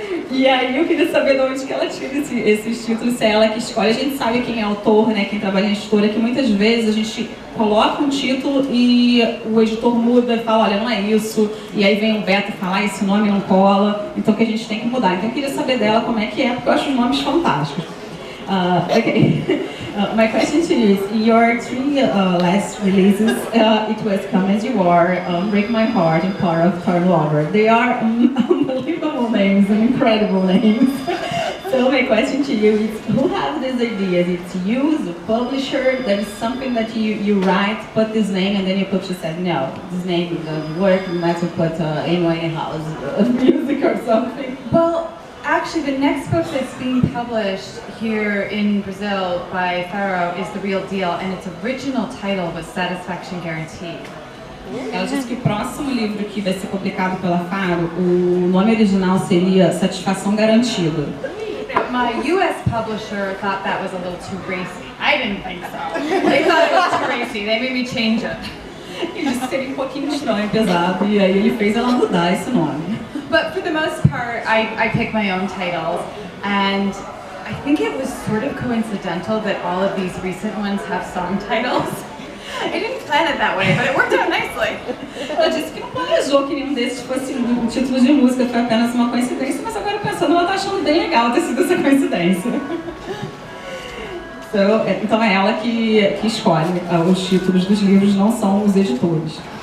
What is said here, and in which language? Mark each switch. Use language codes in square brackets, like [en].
[pt] E aí eu queria saber de onde que ela tira esses títulos, se é ela que escolhe. A gente sabe quem é autor, né, quem trabalha em editora, que muitas vezes a gente coloca um título e o editor muda e fala, olha, não é isso. E aí vem o Beto e fala, esse nome não cola, então que a gente tem que mudar. Então eu queria saber dela como é que é, porque eu acho os nomes fantásticos. Okay. [en] My question to you is, your 3 last releases, it was Come As You Are, Break My Heart, and Part-Time Lover. They are unbelievable names and incredible names. So my question to you is, who has these ideas? It's you, the publisher, there is something that you write, put this name, and then your publisher said, no, this name doesn't work, we have to put Amy House music or something. Well, actually, the next book that's being published here in Brazil by Faro is The Real Deal, and its original title was Satisfaction Guaranteed. [pt] Ela disse que o próximo livro que vai ser publicado pela Faro, o nome original seria Satisfação Garantida. [en] My US publisher thought that was a little too racy. I didn't think so. They thought it was too racy. They made me change it. [pt] Ele disse que seria um pouquinho estranho, pesado, e aí ele fez ela mudar esse nome. [en] But for the most part, I pick my own titles, and I think it was sort of coincidental that all of these recent ones have song titles. I didn't plan it that way, but it worked out nicely. [pt] Ela disse que não planejou que nenhum desses fosse um título de música, foi apenas uma coincidência, mas agora pensando, ela tá achando bem legal ter sido essa coincidência. Então é ela que escolhe os títulos dos livros, não são os editores.